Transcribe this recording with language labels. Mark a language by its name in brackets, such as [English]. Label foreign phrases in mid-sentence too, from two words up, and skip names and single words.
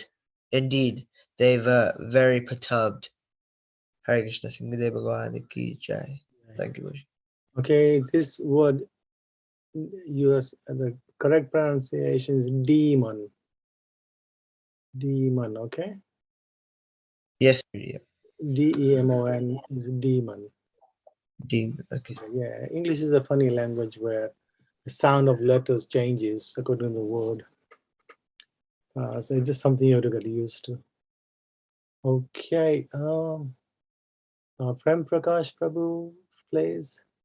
[English] Indeed, they were very perturbed. [Hindi] हरे कृष्ण सिंह देव भगवान की जय. [English] Thank you. Okay, this word, the correct pronunciation is demon. Demon, okay? Yes, yeah. D-E-M-O-N is demon. Demon. Okay. Yeah, English is a funny language where the sound of letters changes according to the word. So it's just something you have to get used to. Okay, Prem Prakash Prabhu, please.